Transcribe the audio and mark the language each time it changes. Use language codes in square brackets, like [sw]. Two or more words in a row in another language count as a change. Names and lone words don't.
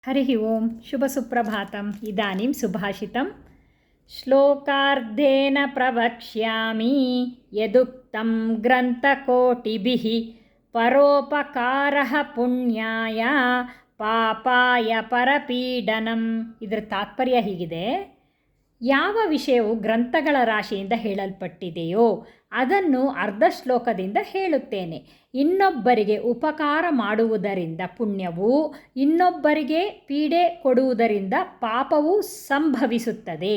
[sa] हरिः ओं शुभसुप्रभातम्। इदानीं सुभाषितं श्लोकार्धेन प्रवक्ष्यामि यदुक्तं ग्रन्थकोटिभिः परोपकारः पुण्याय ಪಾಪಾಯ ಪರಪೀಡನಂ. [kn] ಇದರ ತಾತ್ಪರ್ಯ ಹೀಗಿದೆ: ಯಾವ ವಿಷಯವು ಗ್ರಂಥಗಳ ರಾಶಿಯಿಂದ ಹೇಳಲ್ಪಟ್ಟಿದೆಯೋ ಅದನ್ನು ಅರ್ಧ ಶ್ಲೋಕದಿಂದ ಹೇಳುತ್ತೇನೆ. ಇನ್ನೊಬ್ಬರಿಗೆ ಉಪಕಾರ ಮಾಡುವುದರಿಂದ ಪುಣ್ಯವು, ಇನ್ನೊಬ್ಬರಿಗೆ ಪೀಡೆ ಕೊಡುವುದರಿಂದ ಪಾಪವು ಸಂಭವಿಸುತ್ತದೆ.